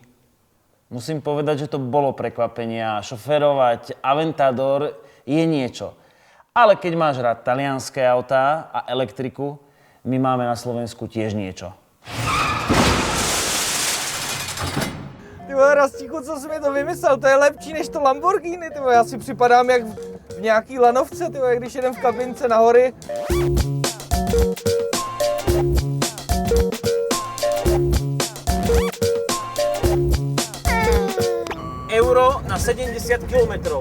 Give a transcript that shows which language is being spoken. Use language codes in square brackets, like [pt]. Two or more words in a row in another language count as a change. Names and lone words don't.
[sk] Musím povedať, že to bolo prekvapenie a šoférovať Aventador je niečo. Ale keď máš rád talianské autá a elektriku, my máme na Slovensku tiež niečo. [cs] Ty vole, Rastíku, co jsi mi to vymyslel? To je lepší než to Lamborghini, ty vole. Já si připadám jak v nějaký lanovce, ty vole, když jedem v kabince na hory. Euro na 70 km.